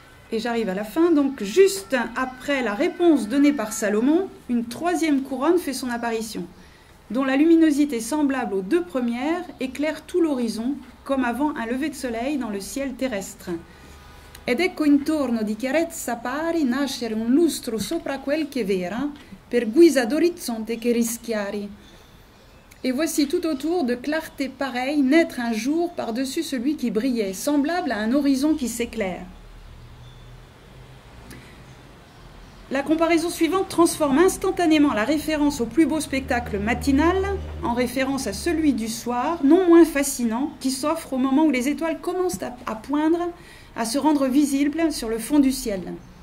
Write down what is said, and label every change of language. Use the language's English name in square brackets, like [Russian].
[French] Et j'arrive à la fin. Donc, juste après la réponse donnée par Salomon, une troisième couronne fait son apparition, dont la luminosité semblable aux deux premières éclaire tout l'horizon, comme avant un lever de soleil dans le ciel terrestre. [Italian] Ed ecco intorno di chiarezza pari nascere un lustro sopra quel che vera, per guisa d'orizzonte che rischiari. [French] Et voici tout autour de clarté pareille naître un jour par-dessus celui qui brillait, semblable à un horizon qui s'éclaire. La comparaison suivante transforme instantanément la référence au plus beau spectacle matinal en référence à celui du soir, non moins fascinant, qui s'offre au moment où les étoiles commencent à poindre, a se rendre visibles sur le fond du ciel.